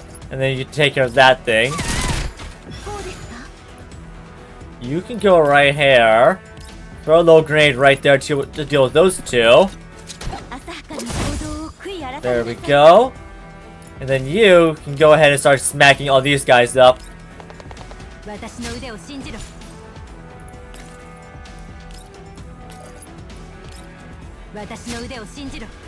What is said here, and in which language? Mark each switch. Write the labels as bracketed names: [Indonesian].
[English] And then you take care of that thing. [Japanese] こうですか？ [English] You can go right here. Throw a little grenade right there to deal with those two. [Japanese] 浅はかに行動を悔い改めなさい。 [English] There we go. And then you can go ahead and start smacking all these guys up. [Japanese] 私の腕を信じろ。私の腕を信じろ。